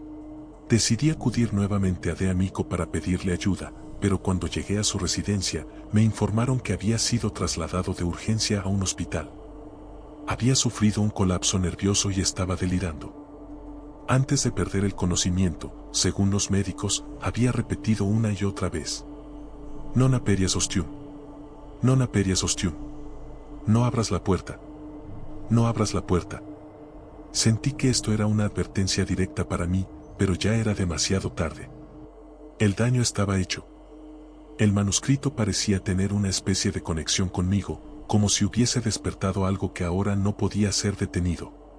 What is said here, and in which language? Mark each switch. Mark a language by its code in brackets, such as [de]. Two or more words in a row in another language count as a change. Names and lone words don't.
[es] Decidí acudir nuevamente a de Amico para pedirle ayuda, pero cuando llegué a su residencia, me informaron que había sido trasladado de urgencia a un hospital. Había sufrido un colapso nervioso y estaba delirando. Antes de perder el conocimiento, según los médicos, había repetido una y otra vez: [la] «Non aperias ostium. Non aperias ostium. [es] No abras la puerta. No abras la puerta». Sentí que esto era una advertencia directa para mí, pero ya era demasiado tarde. El daño estaba hecho. El manuscrito parecía tener una especie de conexión conmigo, como si hubiese despertado algo que ahora no podía ser detenido.